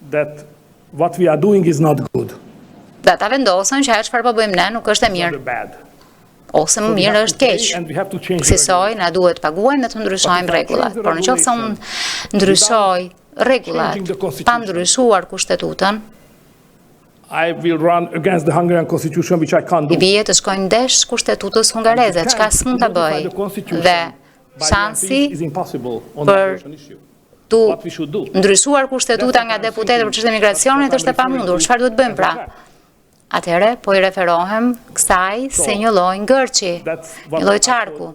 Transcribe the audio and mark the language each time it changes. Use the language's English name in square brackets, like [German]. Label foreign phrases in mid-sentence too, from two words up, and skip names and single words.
[Albanian] Dhe ta vendosën që ajo çfarë po bëjmë ne nuk është e mirë. Ose më mirë është keq. Kësaj na duhet paguajnë dhe të ndryshojmë rregullat. Por nëse unë ndryshoj rregullat pa ndryshuar kushtetutën, [English] I will run against the Hungarian constitution, which I can't do. [Albanian] I bie të shkojnë ndesh kushtetutës hungareze, çka s'mund ta bëj. Dhe shansi për tu ndryshuar kushtetuta nga deputetët për çështën e migracionit është e pamundur. Çfarë duhet bëjmë pra? Atëherë po i referohem kësaj se një lloj ngërçi, një lloj çarku.